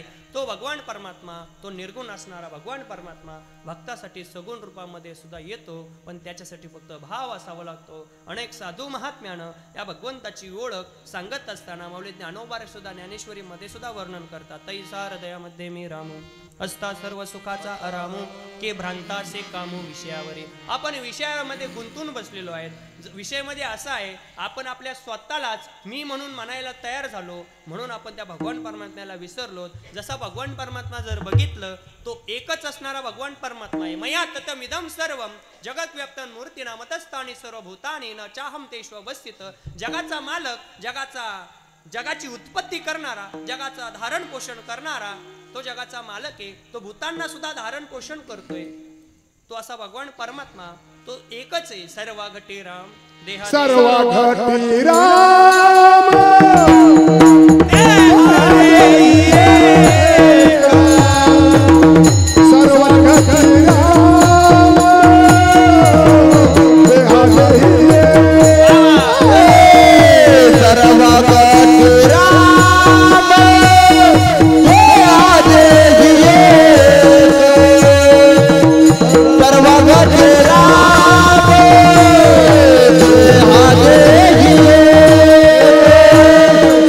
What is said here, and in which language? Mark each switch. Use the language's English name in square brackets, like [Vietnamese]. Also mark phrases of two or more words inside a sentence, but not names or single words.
[Marathi] तो भगवान परमात्मा, तो निर्गुण असणारा भगवान परमात्मा भक्तासाठी सगुण रूपामध्ये सुद्धा येतो. पण त्याच्यासाठी फक्त भाव असावा लागतो. अनेक साधू महात्म्यानं या भगवंताची ओळख सांगत असताना मौली ज्ञानोबा सुद्धा ज्ञानेश्वरी मध्ये सुद्धा वर्णन करतात. तैसा हृदयामध्ये मी रामू असता सर्व सुखाचा आरामू के भ्रांता से कामू विषयावरी. आपण विषयामध्ये गुंतून बसलेलो आहेत. विषयामध्ये असा आहे आपण आपल्या स्वतःलाच मी म्हणून म्हणायला तयार झालो म्हणून आपण त्या भगवान परमात्म्याला विसरलो. जसा भगवान परमात्मा जर बघितलं तो एकच असणारा भगवान परमात्मा आहे. [Sanskrit] मया ततमिदं सर्वं जगत व्याप्तं मूर्तिना मतस्थानी सर्वभूतानि न चाहं तेषु अवस्थित. [Marathi] जगाचा मालक, जगाची उत्पत्ती करणारा, जगाचा धारण पोषण करणारा तो जगाचा मालक आहे. तो भूतांना सुद्धा धारण पोषण करतोय. तो असा भगवान परमात्मा तो एकच आहे. सर्व घटी राम देहा सर्व घटी राम सर्व घटी राम देहा सर्व घटी राम सर्व घटी राम